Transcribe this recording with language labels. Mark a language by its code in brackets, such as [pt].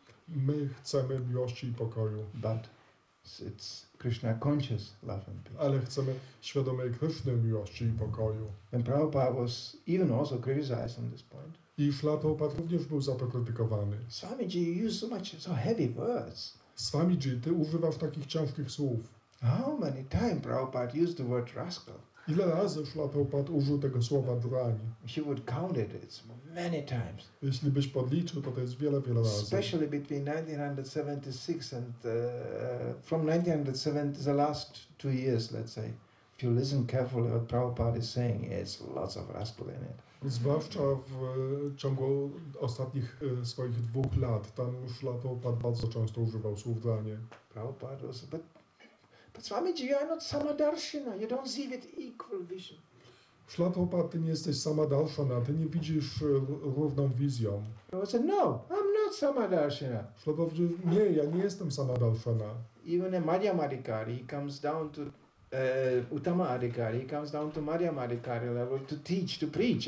[pl] My chcemy miłości i pokoju. [en] But it's Krishna conscious love and peace. [pl] Ale chcemy świadomej Kryszny miłości i pokoju. [en] And Prabhupada was even also criticized on this point. [pl] I Śrila Prabhupada również był za to krytykowany. [en] Swamiji, you use so heavy words. [pl] Swamiji, ty używasz takich ciężkich słów. [en] How many times Prabhupada used the word rascal? [pl] Ile razy Śrila Prabhupada użył tego słowa drań? [en] If you would count it, it's many times. [pl] Jeśli byś podliczył, to jest wiele, wiele razy. [en] Especially between 1976 and from 1970 to the last 2 years, let's say. If you listen carefully what Prabhupada is saying, it's lots of rascal in it. [pl] Zwłaszcza w ciągu ostatnich swoich 2 lat, tam Śrila Prabhupada bardzo często używał słów dranie. [en] Prabhupada was, but Swamiji, you are not Samadarshana. You don't see with equal vision. [pl] Śrila Prabhupada, ty nie jesteś Samadarshana, ty nie widzisz równą wizją. [en] Prabhupada said, no, I'm not Samadarshana. [pl] Śrila Prabhupada powiedział, nie, ja nie jestem Samadarshana. [en] Even a Madhyamadikari, he comes down to Uttama Adhikari, he comes down to Madhyamadikari level to teach, to preach.